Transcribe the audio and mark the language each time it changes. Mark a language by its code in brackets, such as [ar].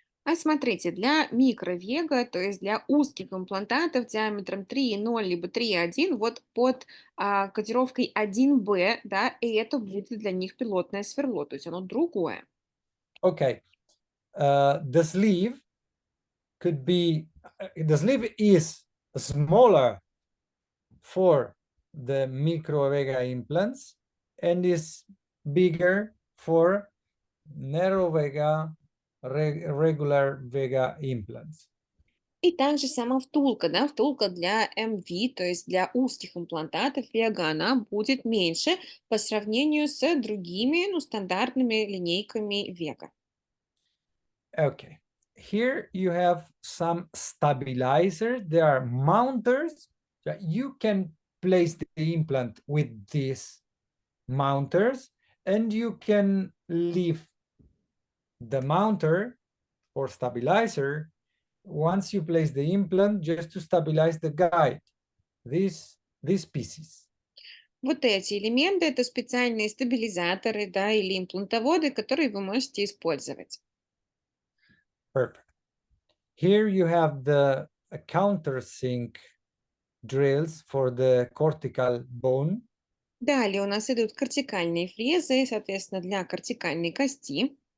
[ru] А смотрите, для микровега, то есть для узких имплантатов диаметром 3,0 либо 3,1, вот под кодировкой 1Б, да, и это будет для них пилотное сверло, то есть оно другое. [en] Okay, the sleeve could be, the sleeve is smaller for the micro vega implants and is bigger for narrow vega, regular vega implants. [ru] И также сама втулка, да, втулка для МВ, то есть для узких имплантатов вега, она будет меньше по сравнению с другими, ну, стандартными линейками вега. [en] Okay, here you have some stabilizers. There are mounters that you can place the implant with these mounters, and you can leave the mounter or stabilizer once you place the implant just to stabilize the guide, these pieces. [ru] Вот эти элементы– это специальные стабилизаторы, да, или имплантоводы, которые вы можете использовать. [en] Perfect. Here you have the countersink drills for the cortical bone. [ru] Далее у нас идут кортикальные фрезы, соответственно, для кортикальной кости.